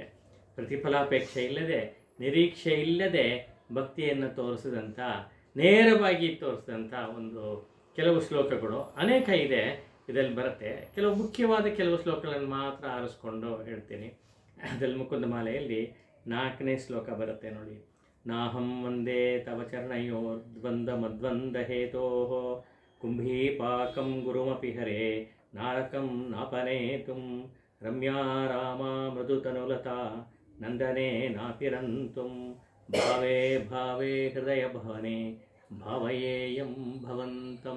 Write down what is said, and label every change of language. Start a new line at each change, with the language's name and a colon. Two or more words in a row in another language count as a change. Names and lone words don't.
Kannada: ಪ್ರತಿಫಲಾಪೇಕ್ಷೆ ಇಲ್ಲದೆ, ನಿರೀಕ್ಷೆ ಇಲ್ಲದೆ ಭಕ್ತಿಯನ್ನು ತೋರಿಸಿದಂಥ, ನೇರವಾಗಿ ತೋರಿಸಿದಂಥ ಒಂದು ಕೆಲವು ಶ್ಲೋಕಗಳು ಅನೇಕ ಇದೆ, ಇದರಲ್ಲಿ ಬರುತ್ತೆ. ಕೆಲವು ಮುಖ್ಯವಾದ ಕೆಲವು ಶ್ಲೋಕಗಳನ್ನು ಮಾತ್ರ ಆರಿಸ್ಕೊಂಡು ಹೇಳ್ತೀನಿ. ಅದರಲ್ಲಿ ಮುಕುಂದಮಾಲೆಯಲ್ಲಿ 4ನೇ ಶ್ಲೋಕ ಬರುತ್ತೆ ನೋಡಿ.
Sanskrit: ನಾಹಂ ವಂದೇ ತವ ಚರಣಯೋರ್ದ್ವಂದ ಮದ್ವಂದ ಹೇತೋ ಕುಂಭೀಪಾಕಂ ಗುರುಮಪಿ ಹರೇ ನಾರಕಂ ನಾಪನೇತುಂ ರಮ್ಯಾ ರಾಮ ಮೃದುತನುಲತಾ ನಂದನೆ ನಾಪಿರಂತುಂ ಭಾವೇ ಭಾವೇ ಹೃದಯ ಭವನೆ ಭಾವಯೇಯಂ ಭವಂತಂ.